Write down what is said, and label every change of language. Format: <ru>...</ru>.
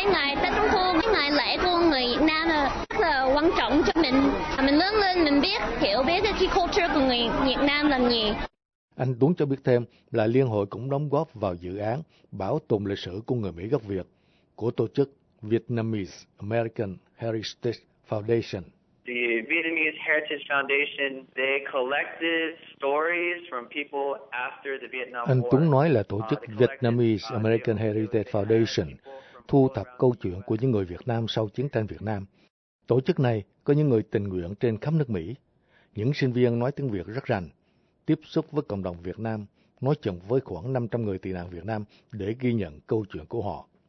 <vi>Ngày Tết Trung Thu, ngày lễ của người Việt Nam là rất là quan trọng cho mình. Mình lớn lên, mình biết, hiểu biết cái culture của người Việt Nam là gì. Anh Tuấn cho biết thêm là Liên hội cũng đóng góp vào dự án bảo tồn lịch sử của người Mỹ gốc Việt của tổ chức Vietnamese American Heritage Foundation.</vi> <en>The Vietnamese Heritage Foundation, they collected stories from people after the Vietnam War.</en> <vi>Anh Tuấn nói là tổ chức Vietnamese American Heritage Foundation thu thập câu chuyện của những người Việt Nam sau chiến tranh Việt Nam. Tổ chức này có những người tình nguyện trên khắp nước Mỹ, những sinh viên nói tiếng Việt rất rành, tiếp xúc với cộng đồng Việt Nam, nói chuyện với khoảng 500 người tị nạn Việt Nam để ghi nhận câu chuyện của họ.</vi>